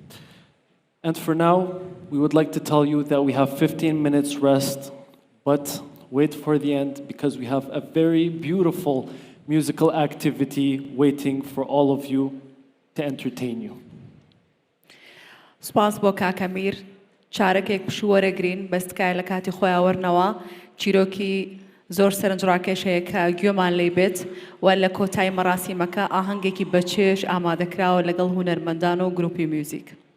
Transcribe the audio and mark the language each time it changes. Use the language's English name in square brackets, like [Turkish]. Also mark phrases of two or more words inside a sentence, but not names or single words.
[English] And for now, we would like to tell you that we have 15 minutes rest, but wait for the end because we have a very beautiful musical activity waiting for all of you to entertain you. [Central Kurdish] سپاس بۆ کاکەمیر چارەکێک پشووەرەگرین بەستکای لە کاتی خۆیاوەرنەوە چیرۆکی زۆر سەرنجڕاکێش هەیە کە گوێمان لێی بێت و لە کۆتای مەراسیمەکە ئاهەنگێکی بەچێش ئامادەکراوە لەگەڵ هونەرمەندان و گروپی میوزیک.